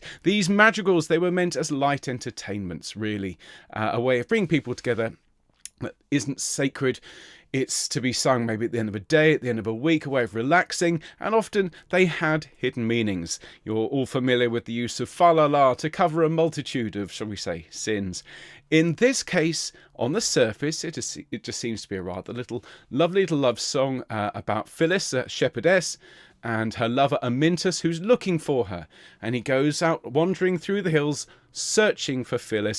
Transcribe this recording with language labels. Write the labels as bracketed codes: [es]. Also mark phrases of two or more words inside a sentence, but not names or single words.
[en] These madrigals, they were meant as light entertainments, really, a way of bringing people together that isn't sacred. It's to be sung maybe at the end of a day, at the end of a week, a way of relaxing, and often they had hidden meanings. You're all familiar with the use of fa la la to cover a multitude of, shall we say, sins. In this case, on the surface, it just seems to be a rather lovely little love song about Phyllis, a shepherdess, and her lover Amyntas, who's looking for her. And he goes out wandering through the hills, searching for Phyllis.